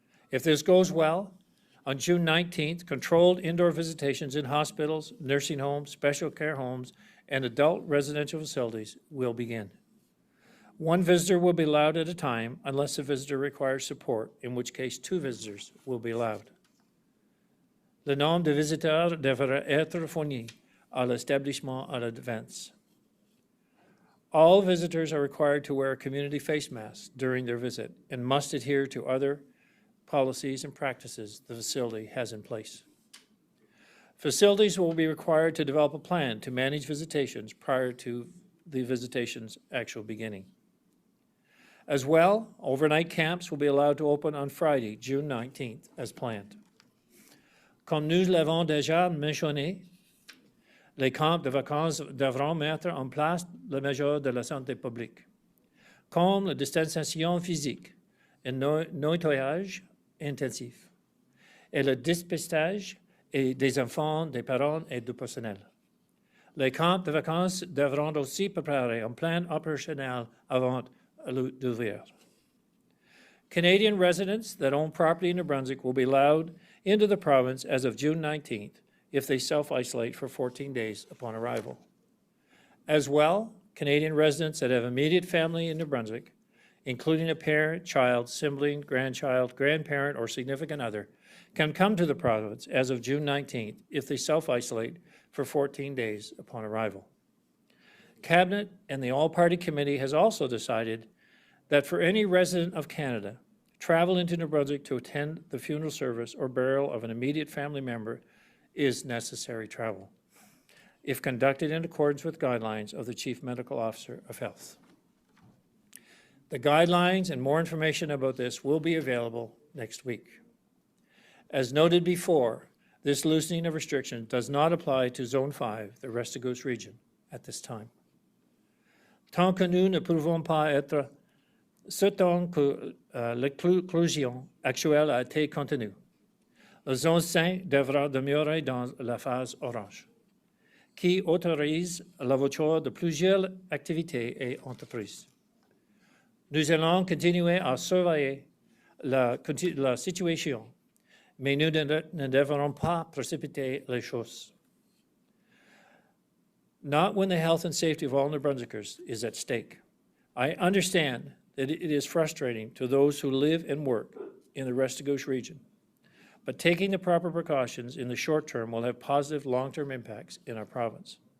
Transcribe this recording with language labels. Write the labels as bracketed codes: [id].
[en] If this goes well, on June 19th, controlled indoor visitations in hospitals, nursing homes, special care homes, and adult residential facilities will begin. 1 visitor will be allowed at a time unless the visitor requires support, in which case 2 visitors will be allowed. [fr] Le nombre de visiteurs devra être fourni à l'établissement à l'avance. [en] All visitors are required to wear a community face mask during their visit and must adhere to other policies and practices the facility has in place. Facilities will be required to develop a plan to manage visitations prior to the visitation's actual beginning. As well, overnight camps will be allowed to open on Friday, June 19th, as planned. [fr] Comme nous l'avons déjà mentionné, les camps de vacances devront mettre en place les mesures de la santé publique, comme la distanciation physique et nettoyage intensif, et le dépistage des enfants, des parents et du personnel. Les camps de vacances devront aussi préparer un plan opérationnel avant d'ouvrir. [en] Canadian residents that own property in New Brunswick will be allowed into the province as of June 19th if they self-isolate for 14 days upon arrival. As well, Canadian residents that have immediate family in New Brunswick, including a parent, child, sibling, grandchild, grandparent, or significant other, can come to the province as of June 19th if they self-isolate for 14 days upon arrival. Cabinet and the All-Party Committee has also decided that for any resident of Canada, travel into New Brunswick to attend the funeral service or burial of an immediate family member is necessary travel, if conducted in accordance with guidelines of the Chief Medical Officer of Health. The guidelines and more information about this will be available next week. As noted before, this loosening of restrictions does not apply to Zone 5, the Restigouche region, at this time. [fr] Tant que nous ne pouvons pas être certains que l'exclusion actuelle a été contenue, la Zone 5 devra demeurer dans la phase orange, qui autorise l'ouverture de plusieurs activités et entreprises. Nous allons continuer à surveiller la situation, mais nous ne devrons pas précipiter les choses. [en] Not when the health and safety of all New Brunswickers is at stake. I understand that it is frustrating to those who live and work in the Restigouche region, but taking the proper precautions in the short term will have positive long-term impacts in our province.